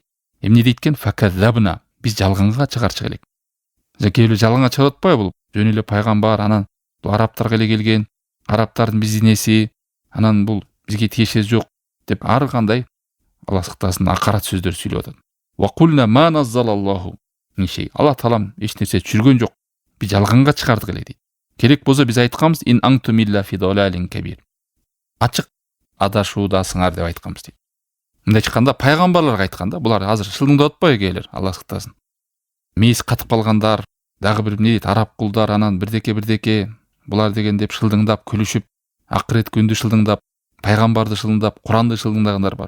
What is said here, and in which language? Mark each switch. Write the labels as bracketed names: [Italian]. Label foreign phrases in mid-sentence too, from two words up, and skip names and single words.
[Kyrgyz] Эмне дейт экен? Факазабна. Биз жалганга чыгарчык элек. Кээ жалганга чыгып атпайбы бул? Жөн эле пайгамбар, анан бул арабтарга эле келген, арабтардын биздин эси, анан бул бизге тиешеси жок деп ар кандай Аллах сактасын акарат сөздөр сүйлөп атат. [Arabic] وقلنا ما نزل الله من شيء. [Kyrgyz] Аллах Таалам эч нерсе түшүргөн жок. Биз жалганга чыгардык эле дейт. Керек болсо биз айтканбыз [Arabic] إن أنتم إلا في ضلال كبير. [Kyrgyz] Ачык адашуудасыңар деп айтканбыз дейт. Мындай чыкканда пайгамбарларга айтканда, булар азыр шылдыңдап атпайбы келер, Аллах сактасын. Мейиси катып калгандар, дагы бир эмне дейт, араб кулдар, анан бирдеке булар деген деп шылдыңдап, күлүшүп, акырет күндү шылдыңдап, пайгамбарды шылдыңдап, Куранды шылдыңдагандар бар.